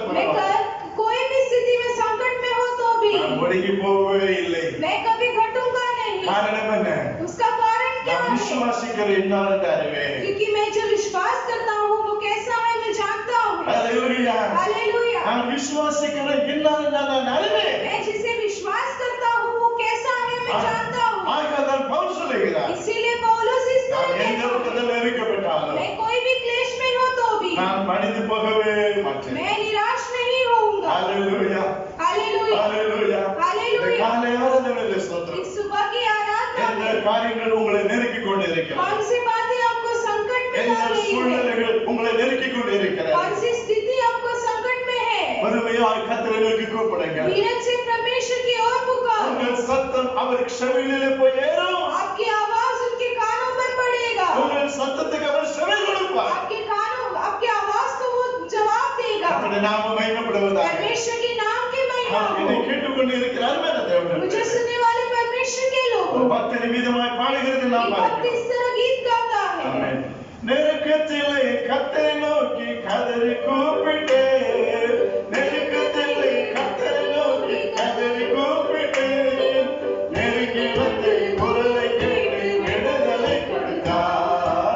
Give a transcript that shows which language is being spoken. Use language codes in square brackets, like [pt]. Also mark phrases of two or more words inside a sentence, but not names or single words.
[hi] मैं [ta] பரவாயில்லை. [hi] कोई भी स्थिति में संकट में हो तो भी [ta] நான் ஒடுங்கி போகவே இல்லை. [hi] मैं कभी घटूंगा नहीं। [ta] காரணம் என்ன? [hi] उसका कारण क्या [ta] நான் [hi] है? [ta] விசுவாசிக்கிற என்னன்னு அறிவேன். [hi] क्योंकि मैं जो विश्वास करता हूँ वो कैसा है मैं जानता हूँ। Hallelujah. हालेलुया। [ta] நான் விசுவாசிக்கிற என்னன்னு நான் அறிவேன். [hi] मैं जिसे विश्वास करता हूँ वो कैसा है मैं जानता हूँ। [ta] ஆகதான் பவுல் சொல்லுகிறார். [hi] इसीलिए पौलुस इस [ta] நான் [hi] तरह [ta] எந்த [hi] कहता है, [ta] பக்கத்துல நெருக்கப்பட்டாலும் [hi] मैं कोई भी क्लेश में हो तो भी [ta] நான் பணிந்து போகவே மாட்டேன். [hi] मैं निराश नहीं होऊंगा। Hallelujah. हालेलुया। [ta] Hallelujah. இந்த [hi] हालेलुया। [ta] காலை ஆராதனையிலே ஸ்தோத்திரம். [hi] इस सुबह की आराधना [ta] எந்த [hi] में [ta] காரியங்கள் உங்களை நெருக்கிக் கொண்டிருக்கிறது? [hi] कौन सी बातें आपको संकट में [ta] எந்த [hi] डाल रही है? [ta] சூழ்நிலைகள் உங்களை நெருக்கிக் கொண்டிருக்கிறது? [hi] कौन सी स्थिति आपको संकट में है? [ta] பொறுமையாய் கர்த்தரை நோக்கி கூப்பிடுங்க. [hi] धीरज से परमेश्वर की ओर पुकारो। [ta] உங்கள் சத்தம் அவர் செவிகளிலே போய் ஏறும். [hi] आपकी आवाज उनके कानों पर पड़ेगा। [ta] உங்கள் சத்தத்துக்கு அவர் செவி கொடுப்பார். [hi] आपकी आवाज को वो जवाब देगा। [ta] கர்த்தருடைய நாமம் மகிமைப்படுவதாக. [hi] परमेश्वर के नाम की महिमा [ta] என்னை [hi] हो। [ta] கேட்டுக்கொண்டிருக்கிற அருமையான தேவனே, [hi] मुझे सुनने वाले परमेश्वर के [ta] ஒரு [hi] लोग [ta] பக்தன் விதமாய் பாடுகிறது நாம் [hi] भक्त [ta] பார்க்கிறோம். [hi] इस तरह गीत गाता है। [ta] ஆமென். நெருக்கத்திலே கர்த்தரை நோக்கி கதறி கூப்பிட்டேன். நெருக்கத்திலே கர்த்தரை நோக்கி கதறி கூப்பிட்டேன். நெருங்கி வந்து குரலை கேட்டு விடுதலை கொடுத்தார்.